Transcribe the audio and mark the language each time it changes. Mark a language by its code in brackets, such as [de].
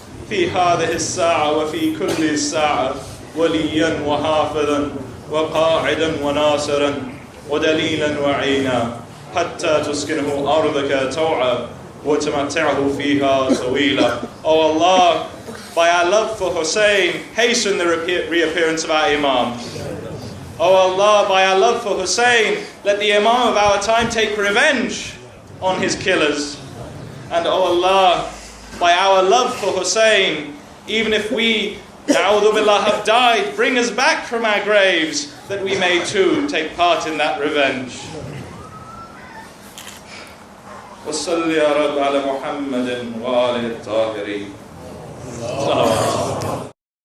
[ar] في هذه الساعة وفي كل الساعة وليا وحافظا وقاعدا وناصرا ودليلا وعينا حتى تسكنه أرضك طوعا وتمتعه فيها طويلا. [en] Oh Allah, by our love for Hussain, hasten the reappearance of our Imam. Oh Allah, by our love for Hussain, let the Imam of our time take revenge on his killers. And oh Allah, by our love for Hussain, even if we, [ar] na'udhu billah, [en] have died, bring us back from our graves, that we may too take part in that revenge. [ar] وصل يا رب على محمد وآله الطاهرين.